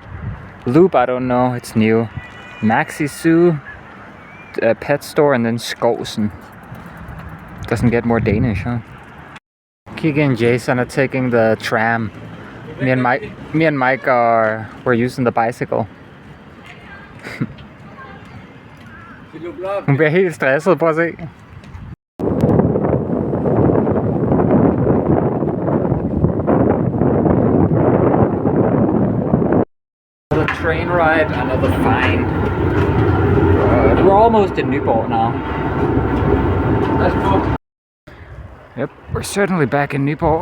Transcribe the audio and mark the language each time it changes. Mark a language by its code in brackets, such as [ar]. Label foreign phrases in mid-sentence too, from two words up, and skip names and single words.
[en] Loop, I don't know, it's new. Maxi Zoo, pet store, and then Skovsen. Doesn't get more Danish, huh? Kiki and Jason are taking the tram. Me and Mike we're using the bicycle. [da] Hun bliver helt stresset, prøv at se. [en] Train ride, another fine. We're almost in Nyborg now. Yep, we're certainly back in Nyborg.